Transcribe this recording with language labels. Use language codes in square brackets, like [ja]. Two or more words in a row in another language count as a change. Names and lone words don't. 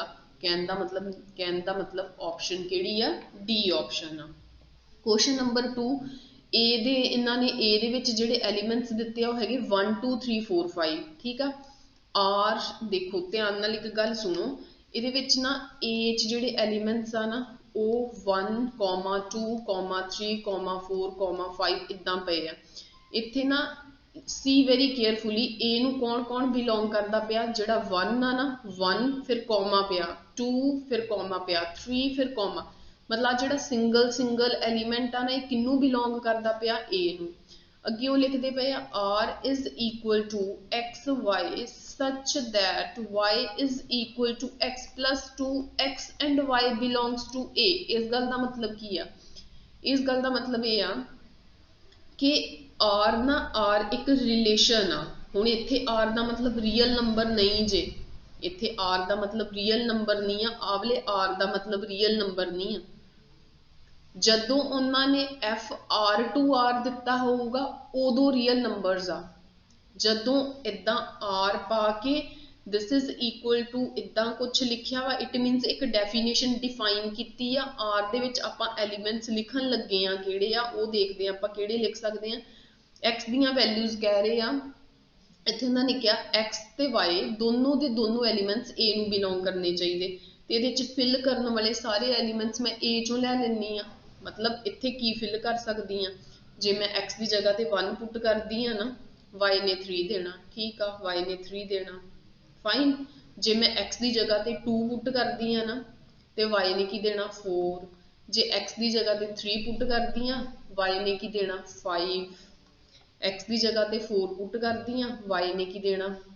[pa] ਕਹਿਣ ਦਾ ਮਤਲਬ ਆਪਸ਼ਨ ਕਿਹੜੀ ਆ ਡੀ ਆਪਸ਼ਨ ਆ [en] question number [pa] 2 ਇਹਦੇ ਇਹਨਾਂ ਨੇ a ਦੇ ਵਿੱਚ ਜਿਹੜੇ ਐਲੀਮੈਂਟਸ ਦਿੱਤੇ ਆ ਉਹ ਹੈਗੇ 1 2 3 4 5 ਠੀਕ ਆ r ਦੇਖੋ ਧਿਆਨ ਨਾਲ ਇੱਕ ਗੱਲ ਸੁਣੋ ਇਹਦੇ ਵਿੱਚ ਨਾ a ਚ ਜਿਹੜੇ ਐਲੀਮੈਂਟਸ ਆ ਨਾ ਉਹ 1 2 3 4 5 ਇਦਾਂ ਪਏ ਆ ਇੱਥੇ ਨਾ [en] see very carefully [pa] a ਨੂੰ ਕੌਣ ਬਿਲੋਂਗ ਕਰਦਾ ਪਿਆ ਜਿਹੜਾ 1 ਆ ਨਾ 1 ਫਿਰ ਕੋਮਾ ਪਿਆ 2 ਫਿਰ ਕੋਮਾ ਪਿਆ 3 ਫਿਰ ਕੋਮਾ ਮਤਲਬ ਜਿਹੜਾ ਸਿੰਗਲ ਐਲੀਮੈਂਟ ਆ ਨਾ ਇਹ ਕਿਹਨੂੰ ਬਿਲੋਂਗ ਕਰਦਾ ਪਿਆ a ਨੂੰ ਅੱਗੇ ਉਹ ਲਿਖਦੇ ਪਏ ਆ [en] r is equal to x y such that y is equal to x plus 2 x and y belongs to a [pa] ਇਸ ਗੱਲ ਦਾ ਮਤਲਬ ਕੀ ਆ ਇਸ ਗੱਲ ਦਾ ਮਤਲਬ ਇਹ ਆ ਕਿ r ਨਾ r ਇੱਕ ਰਿਲੇਸ਼ਨ ਆ ਹੁਣ ਇੱਥੇ r ਦਾ ਮਤਲਬ [en] real number [pa] ਨਹੀਂ ਜੇ ਇੱਥੇ r ਦਾ ਮਤਲਬ [en] real number [pa] ਨਹੀਂ ਆ ਆਵਲੇ r ਦਾ ਮਤਲਬ [en] real number [pa] ਨਹੀਂ ਆ ਜਦੋਂ ਉਹਨਾਂ ਨੇ [en] f r to r [pa] ਦਿੱਤਾ ਹੋਊਗਾ ਉਦੋਂ [en] real numbers [pa] ਆ ਜਦੋਂ ਇਦਾਂ r ਪਾ ਕੇ [en] this is equal to [pa] ਇਦਾਂ ਕੁਝ ਲਿਖਿਆ ਵਾ [en] it means [pa] ਇੱਕ ਡੈਫੀਨੇਸ਼ਨ ਡਿਫਾਈਨ ਕੀਤੀ ਆ r ਦੇ ਵਿੱਚ ਆਪਾਂ ਐਲੀਮੈਂਟਸ ਲਿਖਣ ਲੱਗੇ ਆ ਕਿਹੜੇ ਆ ਉਹ ਦੇਖਦੇ ਆ ਆਪਾਂ ਕਿਹੜੇ ਲਿਖ ਸਕਦੇ ਆ x ਦੀਆਂ ਵੈਲਿਊਜ਼ ਕਹਿ ਰਹੇ ਆ ਇੱਥੇ ਉਹਨਾਂ ਨੇ ਕਿਹਾ x ਤੇ y ਦੋਨੋਂ ਦੇ ਦੋਨੋਂ ਐਲੀਮੈਂਟਸ a ਨੂੰ ਬਿਲੋਂਗ ਕਰਨੇ ਚਾਹੀਦੇ ਤੇ ਇਹਦੇ ਚ ਫਿਲ ਕਰਨ ਵਾਲੇ ਸਾਰੇ ਐਲੀਮੈਂਟਸ ਮੈਂ a ਚੋਂ ਲੈ ਲੈਣੀ ਆ ਮਤਲਬ ਇੱਥੇ ਕੀ ਫਿਲ ਕਰ ਸਕਦੀ ਹਾਂ ਜੇ ਮੈਂ x ਕੀ ਜਗ੍ਹਾ ਤੇ 1 ਪੁੱਟ ਕਰਦੀ ਹਾਂ ਨਾ y ਨੇ 3 ਦੇਣਾ ਠੀਕ ਆ y ਨੇ 3 ਦੇਣਾ ਫਾਈਨ ਜੇ ਮੈਂ x ਕੀ ਜਗ੍ਹਾ ਤੇ 2 ਪੁੱਟ ਕਰਦੀ ਹਾਂ ਨਾ ਤੇ y ਨੇ ਕੀ ਦੇਣਾ 4 ਜੇ x ਕੀ ਜਗ੍ਹਾ ਤੇ 3 ਪੁੱਟ ਕਰਦੀ ਹਾਂ y ਨੇ ਕੀ ਦੇਣਾ 5 x ਕੀ ਜਗ੍ਹਾ ਤੇ 4 ਪੁੱਟ ਕਰਦੀ ਹਾਂ y ਨੇ ਕੀ ਦੇਣਾ